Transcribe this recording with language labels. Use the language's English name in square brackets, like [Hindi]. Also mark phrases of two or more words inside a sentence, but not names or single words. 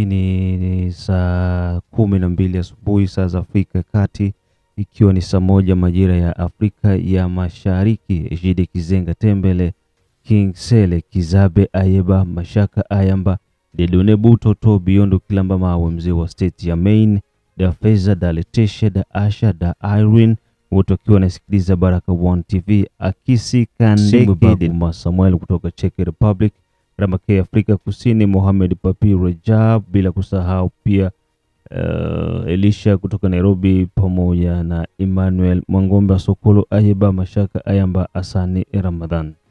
[Swahili] Ni saa 12 asubuhi saa za Afrika Kati, ikiwa ni saa 1 majira ya Afrika ya Mashariki. Ejide Kizenga Tembele, King Sele Kizabe Ayeba Mashaka Ayamba Dedone Butoto Biondo Kilamba Mawe, mzee wa state ya Maine, da Feza da Letesha da Asha da Irene, wote wakiwa wanasikiliza Baraka One TV. Akisi Kandeke Samuel kutoka Czech Republic, Ramake Afrika Kusini, Mohamed Papi Rajab, bila kusahau pia Elisha kutoka Nairobi, pamoja na Emmanuel Mwangombe Sokolo Ayeba Mashaka Ayamba Asani Ramadhan.